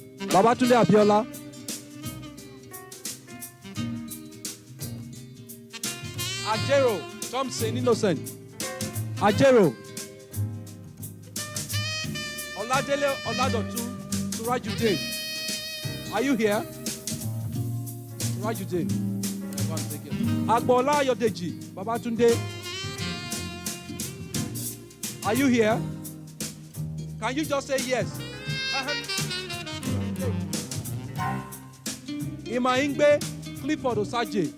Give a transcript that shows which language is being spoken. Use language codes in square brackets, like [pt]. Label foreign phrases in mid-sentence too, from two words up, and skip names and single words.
[en] Babatunde Abiola. Ajero Thompson Innocent. Ajero. Oladele Oladotu Surajudeen. Are you here? Surajudeen. Agbola Ayodeji Babatunde. Are you here? Can you just say yes? Imaingbe Clifford Osaje.